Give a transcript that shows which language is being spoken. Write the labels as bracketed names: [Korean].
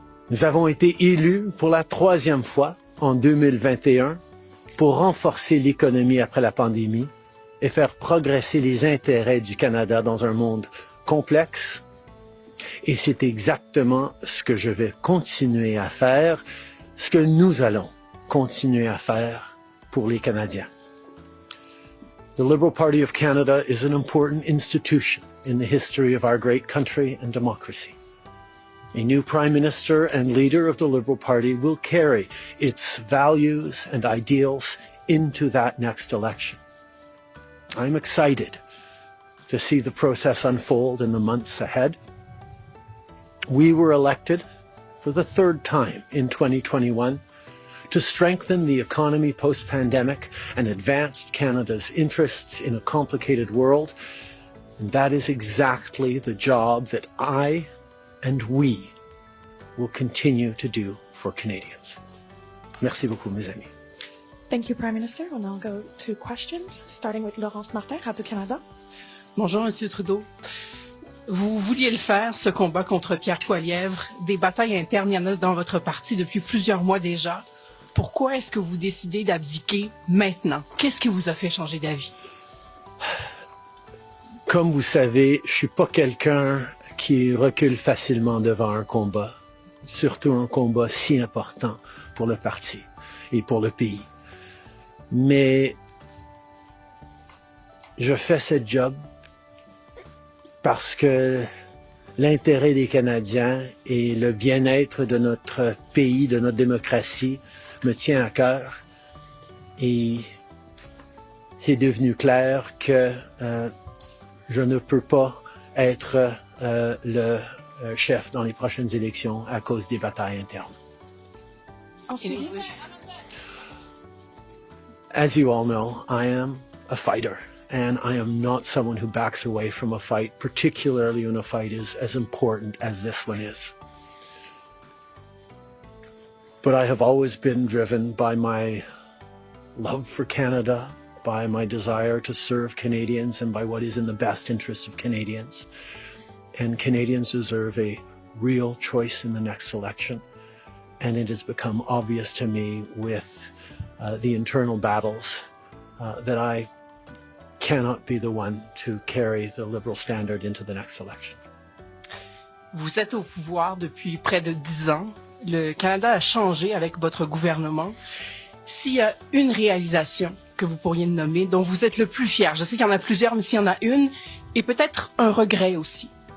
[French] Nous avons été élus pour la 3e fois en 2021 pour renforcer l'économie après la pandémie et faire progresser les intérêts du Canada dans un monde complexe. Et c'est exactement ce que je vais continuer à faire, ce que nous allons continuer à faire pour les Canadiens. [English] The Liberal Party of Canada is an important institution in the history of our great country and democracy. A new Prime Minister and leader of the Liberal Party will carry its values and ideals into that next election. I'm excited to see the process unfold in the months ahead. We were elected for the 3rd time in 2021 to strengthen the economy post-pandemic and advance Canada's interests in a complicated world. And that is exactly the job that I and we will continue to do for Canadians. [French] Merci beaucoup, mes amis. [English] Thank you, Prime Minister. We'll now go to questions, starting with Laurence Martin, Radio-Canada. [French] Bonjour, Monsieur Trudeau. Vous vouliez le faire, ce combat contre Pierre Poilievre. Des batailles internes, il y en a dans votre parti depuis plusieurs mois déjà. Pourquoi est-ce que vous décidez d'abdiquer maintenant? Qu'est-ce qui vous a fait changer d'avis? Comme vous savez, je suis pas quelqu'un qui recule facilement devant un combat, surtout un combat si important pour le parti et pour le pays. Mais je fais ce job parce que l'intérêt des Canadiens et le bien-être de notre pays, de notre démocratie, me tient à cœur. Et c'est devenu clair que je ne peux pas être le chef dans les prochaines élections à cause des batailles internes. Ensuite, [English] As you all know, I am a fighter. And I am not someone who backs away from a fight, particularly when a fight is as important as this one is. But I have always been driven by my love for Canada, by my desire to serve Canadians, and by what is in the best interests of Canadians. And Canadians deserve a real choice in the next election. And it has become obvious to me with the internal battles that I cannot be the one to carry the Liberal standard into the next election. [French] Vous êtes au pouvoir depuis près de 10 ans. Le Canada a changé avec votre gouvernement. S'il y a une réalisation que vous pourriez nommer, dont vous êtes le plus fier, je sais qu'il y en a plusieurs, mais s'il y en a une, et peut-être un regret aussi.